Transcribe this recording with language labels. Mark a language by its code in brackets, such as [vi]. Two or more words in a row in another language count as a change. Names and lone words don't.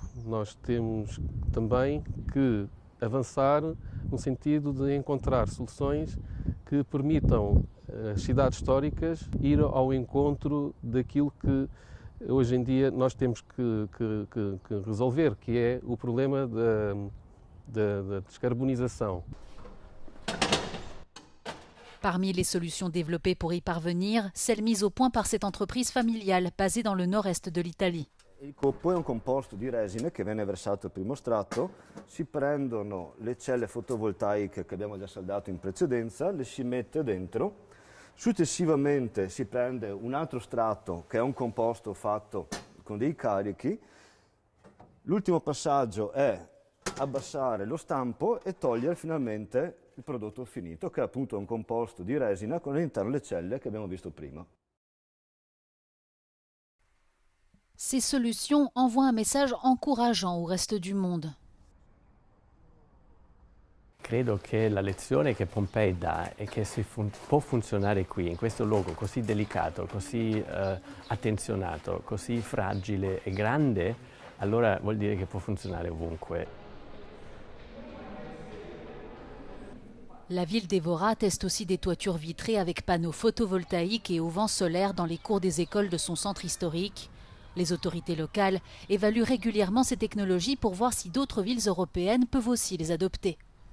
[pt] Nós temos também que avançar no sentido de encontrar soluções que permitam às cidades históricas ir ao encontro daquilo que hoje em dia nós temos que resolver, que é o problema da descarbonização. [fr] Parmi les solutions développées pour y parvenir, celle mise au point par cette entreprise familiale basée dans le nord-est de l'Italie. [it] Il coppo è un composto di resina che viene versato al primo strato, si prendono le celle fotovoltaiche che abbiamo già saldato in precedenza, le si mette dentro, successivamente si prende un altro strato che è un composto fatto con dei carichi, l'ultimo passaggio è abbassare lo stampo e togliere finalmente il prodotto finito, che è appunto un composto di resina con all'interno le celle che abbiamo visto prima. [fr] Ces solutions envoient un message encourageant au reste du monde. [it] Credo che la lezione che Pompei dà è che se può funzionare qui, in questo luogo così delicato, così attenzionato, così fragile e grande, allora vuol dire che può funzionare ovunque. [fr] La ville d'Evora teste aussi des toitures vitrées avec panneaux photovoltaïques et auvents solaires dans les cours des écoles de son centre historique. Les autorités locales évaluent régulièrement ces technologies pour voir si d'autres villes européennes peuvent aussi les adopter.